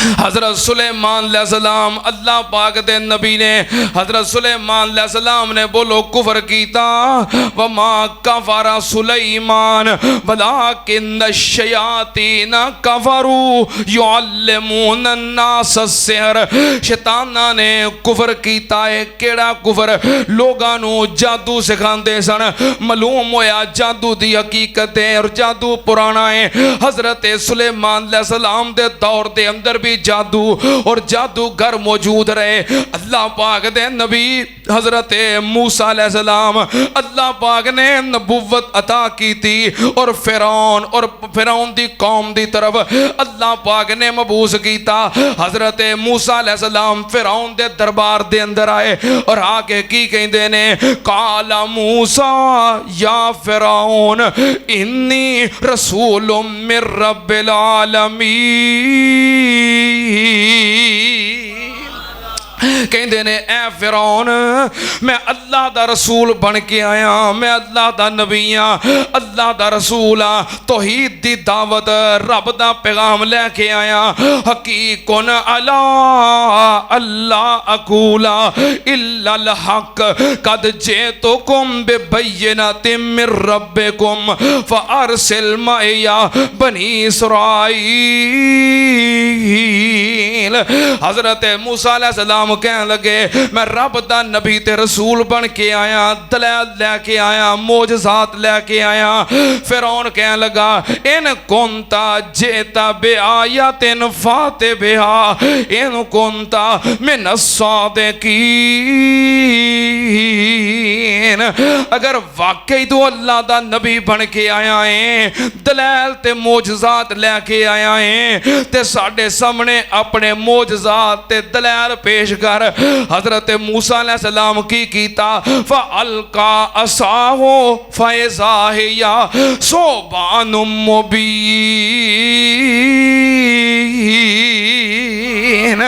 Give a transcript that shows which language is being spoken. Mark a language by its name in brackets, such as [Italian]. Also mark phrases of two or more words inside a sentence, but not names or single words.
[Punjabi] حضرت سلیمان علیہ السلام اللہ پاک دے نبی نے حضرت سلیمان علیہ السلام نے بولو کفر کیتا [Arabic] وما كفر سليمان ولكن الشياطين كفروا يعلمون الناس السحر. [Punjabi] شیطاناں نے کفر کیتا ہے۔ کیہڑا کفر? لوکاں نوں جادو سکھاندے سن. معلوم ہویا جادو دی حقیقت ہے اور جادو پرانا ہے. حضرت سلیمان علیہ السلام دے دور دے اندر بھی جادو اور جادوگر موجود رہے. اللہ پاک دے نبی حضرت موسیٰ علیہ السلام اللہ پاک نے نبوت عطا کی تھی اور فرعون دی قوم دی طرف اللہ پاک نے مبعوث کیتا. حضرت موسیٰ علیہ السلام فرعون دے دربار دے اندر آئے اور آ کے کی کہندے نے [Arabic] قال موسى يا فرعون إني رسول من رب العالمين. [Punjabi] کہندے نے اے فرعون میں اللہ دا رسول بن کے آیا، میں اللہ دا نبی ہاں، اللہ دا رسول ہاں، توحید دی دعوت رب دا پیغام لے کے آیا. [Arabic] حقيق على أن لا أقول على الله إلا الحق قد جئتكم ببينة من ربكم فأرسل معي بني إسرائيل. [Punjabi] حضرت موسیٰ علیہ السلام کہن لگے میں رب دا نبی تے رسول بن کے آیا، دلائل لے کے آیا، معجزات لے کے آیا. فرعون کہن لگا [Arabic] إن كنت جئت بآية فأت بها إن كنت من الصادقين. [Punjabi] اگر واقعی توں اللہ دا نبی بن کے آیا ہیں، دلائل تے معجزات لے کے آیا ہیں، تے ساڈے سامنے اپنے معجزات تے دلائل پیش کر. حضرت موسیٰ علیہ السلام کی کیتا [Arabic] فألقى عصاه فإذا هي ثعبان مبين.